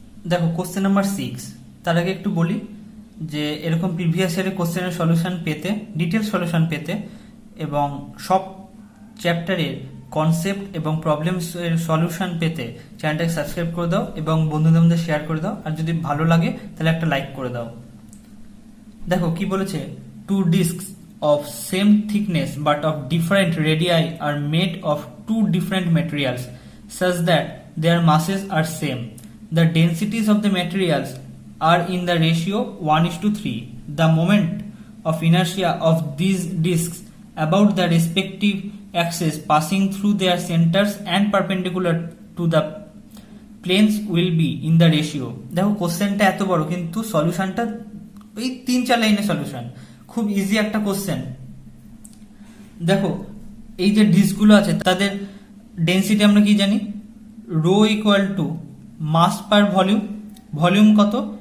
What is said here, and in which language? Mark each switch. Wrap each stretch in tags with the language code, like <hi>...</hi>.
<bn>দেখো question number 6, তার আগে একটু বলি যে এরকম প্রিভিয়াস ইয়ারের কোশ্চেনের সলিউশন পেতে, ডিটেল সলিউশন পেতে এবং সব চ্যাপ্টারের কনসেপ্ট এবং প্রবলেমস এর সলিউশন পেতে চ্যানেলটাকে সাবস্ক্রাইব করে দাও এবং বন্ধুদের মধ্যে শেয়ার করে দাও, আর যদি ভালো লাগে তাহলে একটা লাইক করে দাও। দেখো কি বলেছে,</bn> <en>2 discs of same thickness but of different radii are made of 2 different materials such that their masses are same. The densities of the materials are in the ratio 1:3. The moment of inertia of these discs about the respective axes passing through their centers and perpendicular to the planes will be in the ratio.</en> <bn>দেখো কোশ্চেনটা এত বড় কিন্তু সলিউশনটা ওই 3-4 লাইনের solution, খুব easy একটা কোশ্চেন। দেখো এই যে ডিস্কগুলো আছে তাদের ডেন্সিটি আমরা কি জানি? Rho equal to mass per volume, volume কত?</bn>